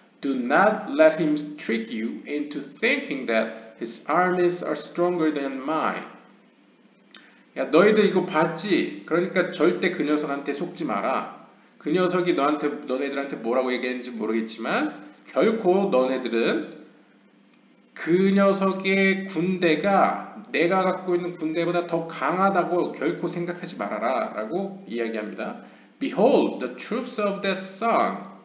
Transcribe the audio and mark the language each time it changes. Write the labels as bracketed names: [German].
[English] Do not let him trick you into thinking that his armies are stronger than mine. [Korean] 야, 너희들 이거 봤지? 그러니까 절대 그 녀석한테 속지 마라. 그 녀석이 너네들한테 뭐라고 얘기했는지 모르겠지만 결코 너네들은 그 녀석의 군대가 내가 갖고 있는 군대보다 더 강하다고 결코 생각하지 말아라 라고 이야기합니다. [English] Behold the troops of that son.